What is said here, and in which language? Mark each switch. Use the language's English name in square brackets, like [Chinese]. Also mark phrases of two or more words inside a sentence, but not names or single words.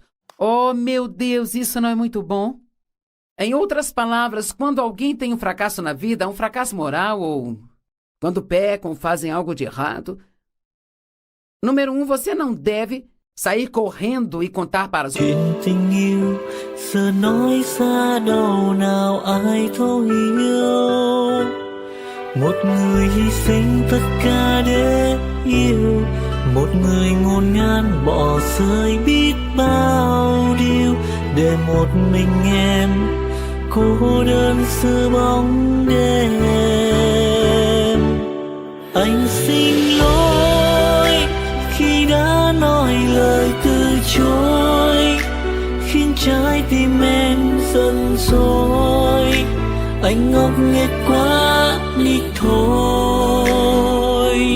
[Portuguese] Oh, meu Deus, isso não é muito bom? Em outras palavras, quando alguém tem um fracasso na vida, um fracasso moral ou quando pecam, fazem algo de errado, número 1, você não deve sair correndo e contar para os outros. [Vietnamese] Tình yêu giờ nói xa đâu nào ai thấu hiểu, một người hy sinh tất cả để yêu Một người ngôn ngang bỏ rơi biết bao điều để một mình em cô đơn giữa bóng đêm. Anh xin lỗi khi đã nói lời từ chối, khiến trái tim em giận dỗi. Anh ngốc nghếch quá đi thôi.